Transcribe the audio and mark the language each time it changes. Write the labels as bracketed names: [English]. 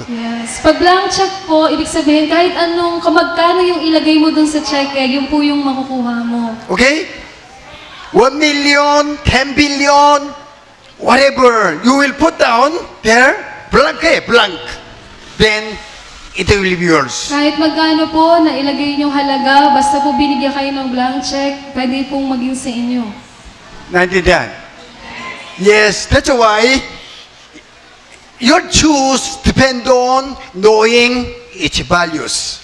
[Filipino] Yes. Pag blank check po, ibig sabihin kahit anong kamagkano yung ilagay mo dun sa check, yun po yung makukuha mo. [English] Okay? 1 million, 10 billion, whatever you will put down there, blank. Then, it will be yours. [Filipino] Kahit magkano po na ilagay yung halaga, basta po binigyan kayo ng blank check, pwede pong maging sa inyo. Naintindihan? [English] Yes, that's why your choose depend on knowing its values.